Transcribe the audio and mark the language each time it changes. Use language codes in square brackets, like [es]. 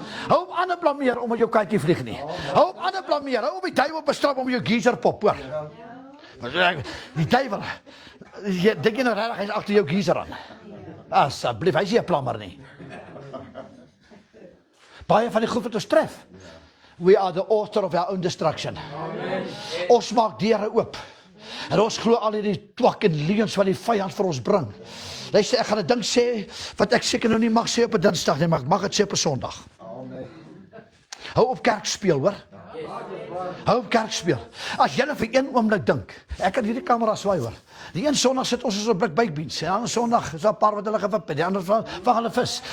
[af] Hou op ander blameer omdat jou katjie vlieg nie. Hou op ander blameer, hou op die duiwel bestraf om jou geyser pop, hoor. Die duiwel, dink jy nou regtig, hy is agter jou geyser aan. Asseblief, hy is nie 'n plammer nie. Baie van die goed wat ons tref. [en] We are the author of our own destruction. [af] Ons maak deure oop. En ons glo al hierdie twak en leuns wat die vyand vir ons bring. Luister, ek gaan 'n ding sê wat ek seker nou nie mag sê op 'n Dinsdag nie, maar ek mag dit sê op 'n Sondag. Hou op kerk speel, hoor. Hou op kerk speel. As jy vir een oomblik dink, ek kan hierdie kamera swaai, hoor. Die een Sondag sit ons so 'n blik bakbeans, en die ander Sondag is daar 'n paar wat hulle gewip het, die ander van hulle vis.